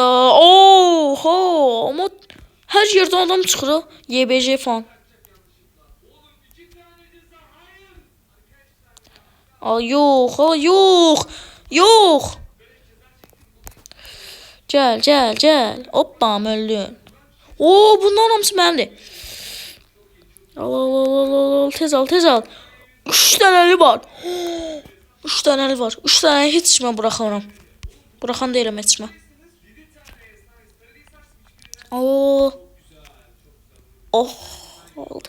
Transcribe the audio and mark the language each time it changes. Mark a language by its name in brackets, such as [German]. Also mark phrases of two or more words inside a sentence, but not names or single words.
[Turkish] Oho, ama her yerden adam çıxır. YBJ falan. Yok. Gel. Hoppa öldün. Oo, [Azerbaijani] bundan hamısı mənimdir. Al. Tez al. 3 dənəli var. 3 dənəli var. 3 dənə heç içmə buraxaram. Buraxan deyirəm heç içmə. Oh, oldu.